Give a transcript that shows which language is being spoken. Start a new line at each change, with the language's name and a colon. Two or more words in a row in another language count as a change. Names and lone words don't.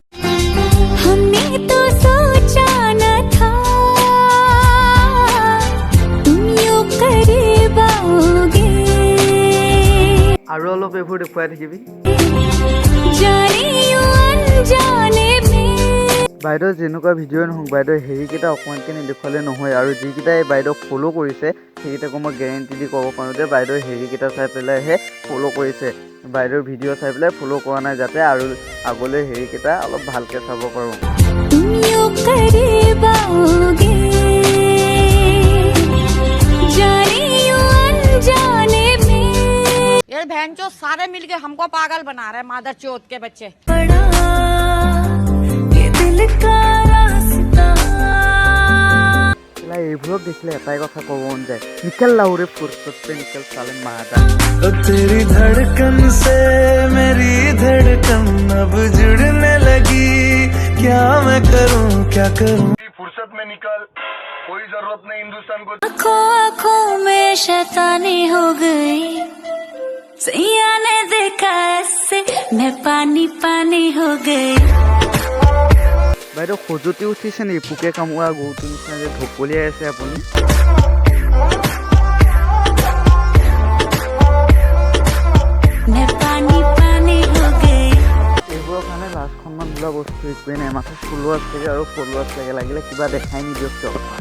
Assamese: আৰু অলপ এইবোৰ দেখুৱাই থাকিবি বাইদেউ যেনেকুৱা ভিডিঅ' নহওক বাইদেউ হেৰিকেইটা অকণমানকৈ নেদেখুৱালে নহয় আৰু যিকেইটা এই বাইদেউক ফ'ল' কৰিছে সেইকেইটাকো মই গেৰেণ্টি দি ক'ব পাৰোঁ যে বাইদেউ হেৰিকেইটা চাই পেলাইহে ফ'ল' কৰিছে বাইদেউৰ ভিডিঅ' চাই পেলাই ফ'ল' কৰা নাই যাতে আৰু আগলৈ হেৰিকেইটা অলপ ভালকৈ চাব পাৰোঁ
Hindi: भैंचो सारे मिलके हमको पागल बना रहे मादर चौथ के बच्चे
Assamese: এইবোৰক দেখিলে এটাই কথা ক'ব মন যায়
Hindi: निकल लौड़े फुरसत पे निकल साले मादा तेरी धड़कन से मेरी धड़कन अब जुड़ने लगी क्या मैं करूं फुर्सत में निकल कोई जरूरत नहीं हिंदुस्तान को आँखों में शैतानी हो गई सैया ने देखा ऐसे मैं पानी हो गई
Assamese: বাইদেউ খজুতি উঠিছে নেকি পোকে কামোৰা গৰুটো নিচিনা যে ঢপলিয়াই আছে আপুনি এইবোৰৰ কাৰণে লাজখনমান বোলা বস্তু একোৱেই নাই মাথা ফলোৱাৰ্ছ লাগে আৰু ফলোৱাৰ্ছ লাগে লাগিলে কিবা দেখাই নিদিয়ক কিয়